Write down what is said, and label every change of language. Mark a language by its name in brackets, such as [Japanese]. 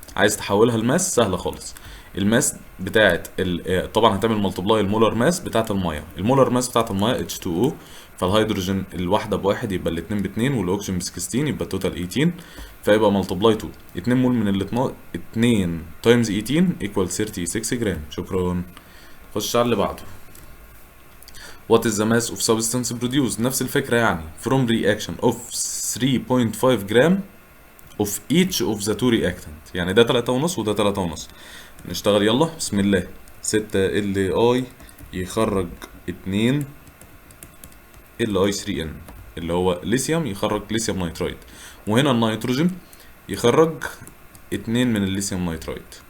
[Arabic] عايز تحولها لماس؟ سهله خالص. الماس بتاعت طبعا هتعمل ملتبلاي المولر ماس بتاعت الميه. المولر ماس بتاعت الميه H2O. فالهيدروجين الواحده بواحد يبقى الاتنين باتنين، والاكسجين ب 16 يبقى التوتال 18. فيبقى ملتبلاي 2. 2 مول من ال 2 تايمز 18 ايكوال 36 جرام. شكرا. خش على اللي بعده. [English] What is the mass of substance produced؟ [Arabic] نفس الفكرة يعني. [English] From reaction of 3.5 جرام of each of the two reactant. [Arabic] يعني ده 3.5 وده 3.5. نشتغل يلا بسم الله. 6 ال اي يخرج 2 ال اي 3 ان اللي هو ليثيوم، يخرج ليثيوم نيترايد. وهنا النيتروجين يخرج 2 من الليثيوم نيترايد.